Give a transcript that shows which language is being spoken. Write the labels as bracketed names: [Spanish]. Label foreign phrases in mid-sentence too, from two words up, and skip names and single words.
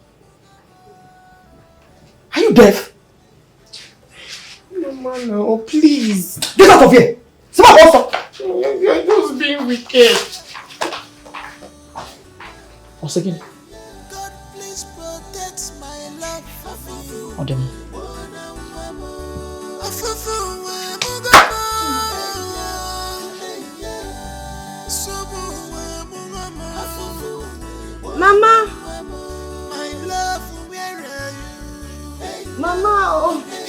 [English] Are you deaf? Mama, no. Please. Get out of here. Stop. You're just being wicked. Once again. Odemo. Mama! Mama! Oh.